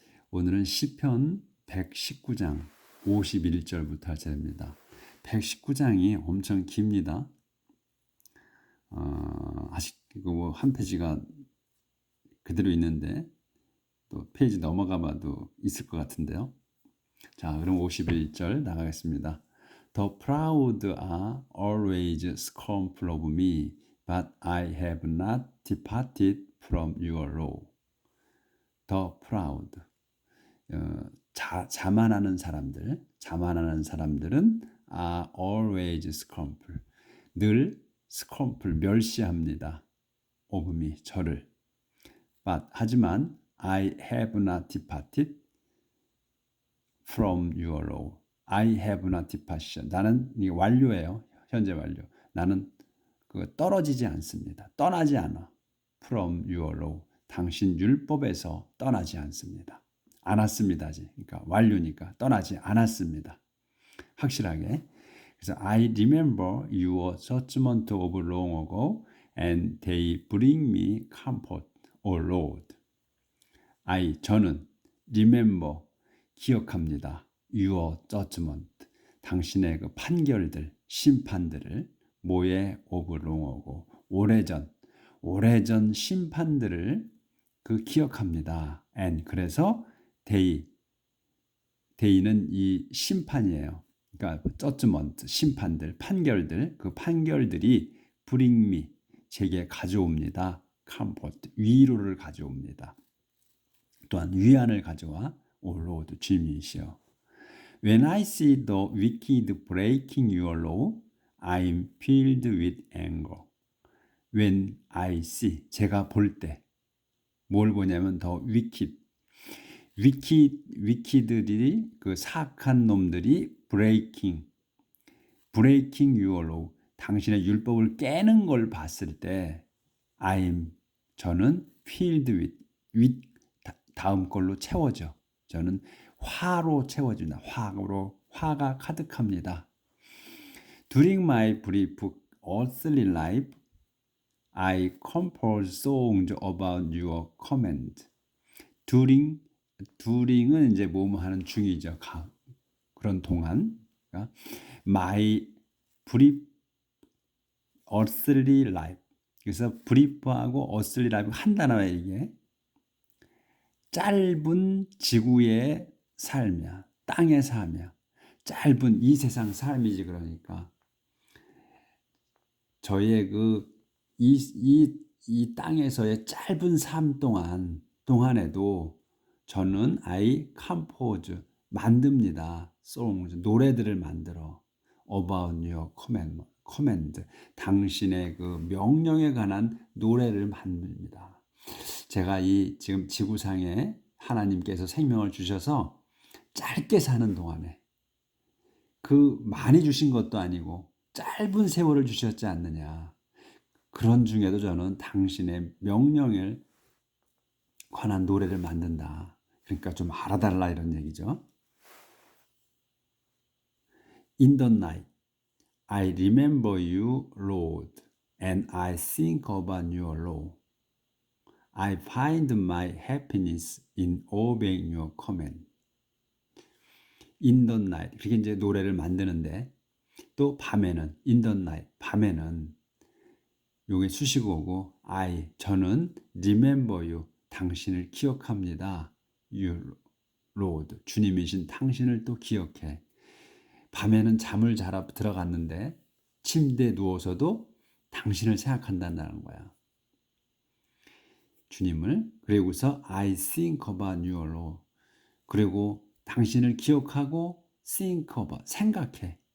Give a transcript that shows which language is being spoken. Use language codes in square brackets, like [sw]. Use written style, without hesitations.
[ko] 오늘은 시편 119장 51절부터 할 차례입니다. 119장이 엄청 깁니다. 아직 한 페이지가 그대로 있는데 또 페이지 넘어가 봐도 있을 것 같은데요. 자, 그럼 51절 나가겠습니다. [en] The proud are always scornful of me, but I have not departed from your law. The proud. [ko] 자만하는 사람들은 [en] are always scornful. [ko] 늘 scornful, 멸시합니다. [en] of me, [ko] 저를. [en] But, [ko] 하지만 [en] I have not departed from your law. I have not departed. [ko] 나는 이게 완료예요. 현재 완료. 나는 떨어지지 않습니다. 떠나지 않아. [en] From your law. [ko] 당신 율법에서 떠나지 않습니다. 않았습니다. 그러니까 완료니까 떠나지 않았습니다. 확실하게. 그래서 [en] I remember your judgment of long ago, and they bring me comfort, O Lord. [ko] 저는 remember 기억합니다. [en] Your judgment. [ko] 당신의 그 판결들, 심판들을 모에 오브롱하고 오래전 심판들을 기억합니다. And 그래서 day는 이 심판이에요. 그러니까 judgment, 심판들, 판결들, 그 판결들이 [en] bring me, [ko] 제게 가져옵니다. comfort, 위로를 가져옵니다. 또한 위안을 가져와 [en] O Lord, [ko] 주님이시여. [en] When I see the wicked breaking your law, I am filled with anger. When I see, [ko] 제가 볼 때, 뭘 보냐면 the wicked들이 그 사악한 놈들이 [en] breaking your law, [ko] 당신의 율법을 깨는 걸 봤을 때, 저는 [en] filled with [ko] 다음 걸로 채워져. 저는 화로 채워진다. 화가 가득합니다. [en] During my brief earthly life, I compose songs about your command. [ko] during은 이제 뭐뭐 하는 중이죠. 그런 동안. [en] 그러니까 my brief earthly life. [ko] 그래서 brief하고 earthly life 한 단어예요, 이게. 짧은 지구의 삶이야. 땅의 삶이야. 짧은 이 세상 삶이지. 그러니까 저의 이 땅에서의 짧은 삶 동안에도 저는 [en] I compose [ko] 만듭니다. songs 노래들을 만들어 [en] about your command [ko] 당신의 그 명령에 관한 노래를 만듭니다. 제가 이 지금 지구상에 하나님께서 생명을 주셔서 짧게 사는 동안에 많이 주신 것도 아니고 짧은 세월을 주셨지 않느냐. 그런 중에도 저는 당신의 명령에 관한 노래를 만든다. 그러니까 좀 알아달라 이런 얘기죠. [en] In the night, I remember you, Lord, and I think about your law. I find my happiness in obeying your command. In the night. [ko] 그렇게 이제 노래를 만드는데 또 밤에는 [en] in the night. [ko] 밤에는 요게 수식어고 저는 [en] remember you. [ko] 당신을 기억합니다. [en] You Lord. [ko] 주님이신 당신을 또 기억해. 밤에는 잠을 자러 들어갔는데 침대에 누워서도 당신을 생각한다는 거야. 주님을. 그리고서 [en] I think about your law. [ko] 그리고 당신을 기억하고 [en] think about, [ko] 생각해.